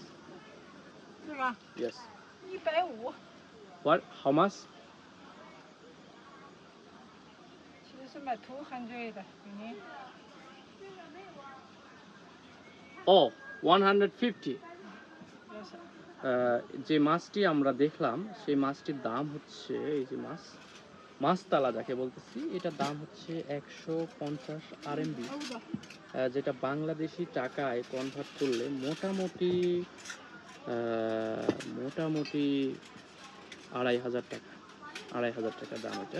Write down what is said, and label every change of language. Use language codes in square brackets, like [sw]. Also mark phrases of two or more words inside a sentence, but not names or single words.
[zh] 这个 [en] Yes. [zh] 150， [en] What? How much? [zh] 其实是卖200的，给您。 [en] Oh, 150. [zh] 多少？ [bn] যে মাছটি আমরা দেখলাম সেই মাছটির দাম হচ্ছে, এই যে মাছতালা যাকে বলতেছি, এটার দাম হচ্ছে 150 RMB, যেটা বাংলাদেশি টাকায় কনভার্ট করলে মোটামুটি 2500 টাকা, 2500 টাকা দাম এটা।